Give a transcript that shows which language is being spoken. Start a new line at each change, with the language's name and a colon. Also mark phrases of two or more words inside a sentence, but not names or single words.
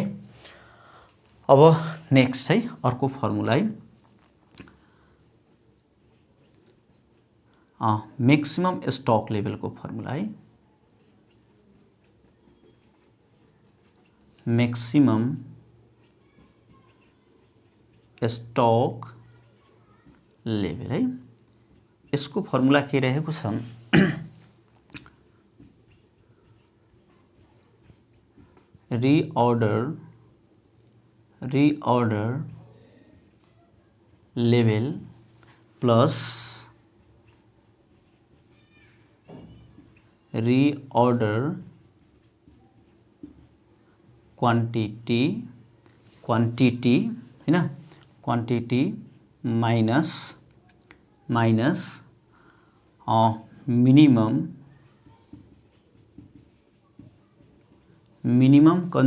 Nepali: अब नेक्स्ट है अर्को फर्मुला है
English: maximum stock level
Nepali: को फर्मुला है।
English: maximum stock level है।
Nepali: इसको फर्मुला के रहेको छ रीऑर्डर
English: level plus reorder quantity
Nepali: है ना,
English: quantity minus minimum